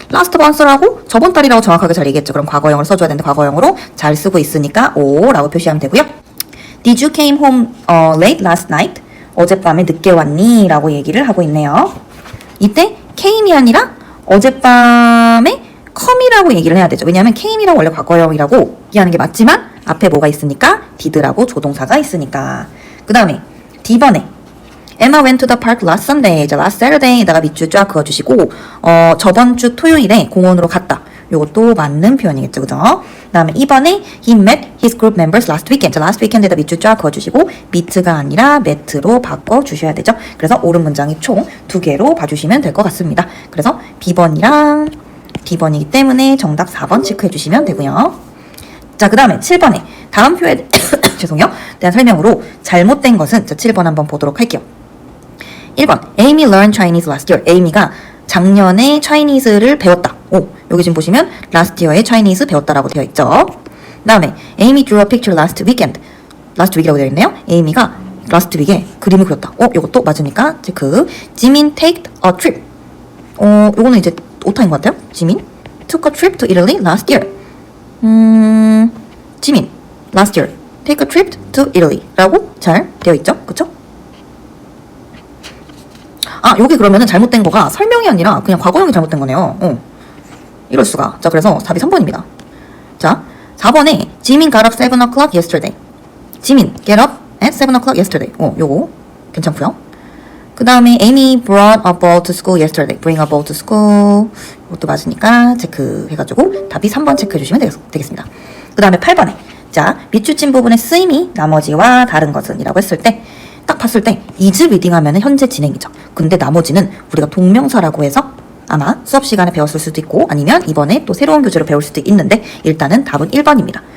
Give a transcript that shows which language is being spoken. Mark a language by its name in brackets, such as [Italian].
[Korean] last month라고 저번 달이라고 정확하게 잘 얘기했죠. 그럼 과거형을 써줘야 되는데 과거형으로 잘 쓰고 있으니까 O라고 표시하면 되고요. [English] Did you came home late last night? [Korean] 어젯밤에 늦게 왔니? 라고 얘기를 하고 있네요. 이때 came이 아니라 어젯밤에 come이라고 얘기를 해야 되죠. 왜냐하면 came이라고 원래 과거형이라고 얘기하는 게 맞지만 앞에 뭐가 있으니까 did라고 조동사가 있으니까. 그 다음에 D번에 [English] Emma went to the park last Sunday. [Korean] 자, last Saturday에다가 밑줄 쫙 그어주시고 저번 주 토요일에 공원으로 갔다. 요것도 맞는 표현이겠죠. 그죠? 그 다음에 2번에 [English] He met his group members last weekend. [Korean] 자, last weekend에다 밑줄 쫙 그어주시고 meet가 아니라 met로 바꿔주셔야 되죠. 그래서 옳은 문장이 총 2개로 봐주시면 될 것 같습니다. 그래서 B번이랑 D번이기 때문에 정답 4번 체크해주시면 되고요. 자, 그 다음에 7번에 다음 표에 죄송해요. 대한 설명으로 잘못된 것은 자, 7번 한번 보도록 할게요. [English] 1번 Amy learned Chinese last year. [Korean] Amy가 작년에 Chinese를 배웠다. 여기 지금 보시면 last year에 Chinese 배웠다라고 되어 있죠. [English] 그 다음에 Amy drew a picture last weekend. [Korean] last week이라고 되어 있네요. Amy가 last week에 그림을 그렸다. 요것도 맞으니까 체크. [English] 지민 take a trip. [Korean] 요거는 이제 오타인 것 같아요. [English] 지민 took a trip to Italy last year. 지민 last year take a trip to Italy [Korean] 라고 잘 되어 있죠. 그쵸? 여기 그러면은 잘못된 거가 설명이 아니라 그냥 과거형이 잘못된 거네요. 이럴 수가. 자, 그래서 답이 3번입니다. 자, 4번에 [English] 지민 got up 7 o'clock yesterday. 지민 get up at 7 o'clock yesterday. [Korean] 요거 괜찮고요. [English] 그 다음에 Amy brought a ball to school yesterday. Bring a ball to school. [Korean] 이것도 맞으니까 체크해가지고 답이 3번 체크해주시면 되겠습니다. 그 다음에 8번에 자, 밑줄진 부분의 쓰임이 나머지와 다른 것은 이라고 했을 때 딱 봤을 때 is reading 하면은 현재 진행이죠. 근데 나머지는 우리가 동명사라고 해서 아마 수업 시간에 배웠을 수도 있고 아니면 이번에 또 새로운 교재로 배울 수도 있는데 일단은 답은 1번입니다.